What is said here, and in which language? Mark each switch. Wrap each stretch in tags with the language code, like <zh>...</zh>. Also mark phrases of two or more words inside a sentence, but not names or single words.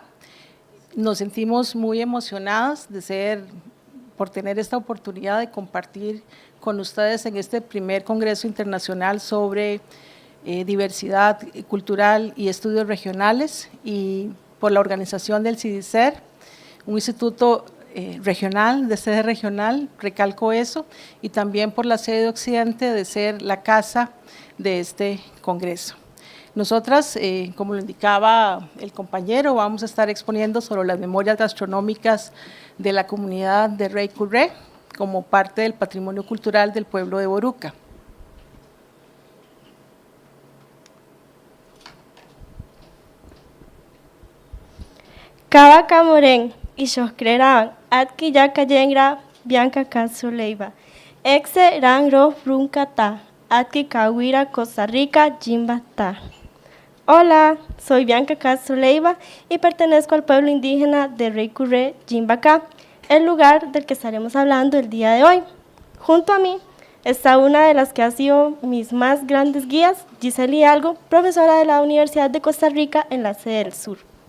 <es>Nos sentimos muy emocionadas por tener esta oportunidad de compartir con ustedes en este primer Congreso Internacional sobre diversidad cultural y estudios regionales, y por la organización del CIDICER, un instituto regional, de sede regional, recalco eso, y también por la sede de Occidente de ser la casa de este Congreso. Nosotras, como lo indicaba el compañero, vamos a estar exponiendo sobre las memorias gastronómicas de la comunidad de Rey Curré como parte del patrimonio cultural del pueblo de Boruca.</es> <brn>Kaba Kamorén, Ishoskrerán, Atki Yakayengra, Bianca Kazuleiva, Exe Ranro Frunkata, Atki Kawira,</brn> <es>Costa Rica, Jimbata. Hola, soy Bianca Kazuleiva y pertenezco al pueblo indígena de Rey Curré, Jimbacá, el lugar del que estaremos hablando el día de hoy. Junto a mí está una de las que ha sido mis más grandes guías, Giselle Hidalgo, profesora de la Universidad de Costa Rica en la sede del sur.</es>